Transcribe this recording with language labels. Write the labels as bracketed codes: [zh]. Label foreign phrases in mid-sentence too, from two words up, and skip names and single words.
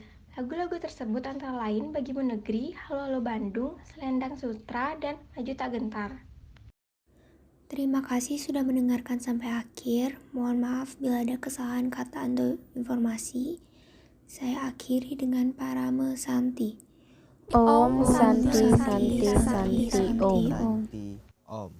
[id] Lagu-lagu tersebut antara lain Bagimu Negeri, Halo Halo Bandung, Selendang Sutra, dan Maju Tak Gentar. Terima kasih sudah mendengarkan sampai akhir. Mohon maaf bila ada kesalahan kata atau informasi. Saya akhiri dengan [sa] Parame Santi. Om Santi Santi Santi Om. Santi Om.